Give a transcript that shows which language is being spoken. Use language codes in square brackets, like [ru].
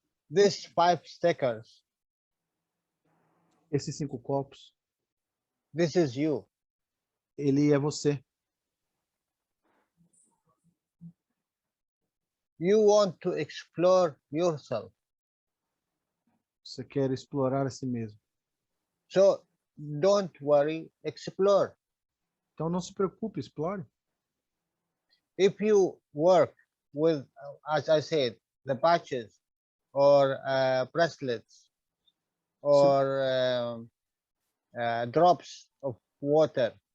[en] These 5 stickers, [pt] Esses 5 copos, [en] this is you. [pt] ele é você. [en] You want to explore yourself. [pt] Você quer explorar a si mesmo. [en] So don't worry, explore. [pt] Então não se preocupe, explore. [en] If you work with, as I said, the patches or bracelets or drops of water.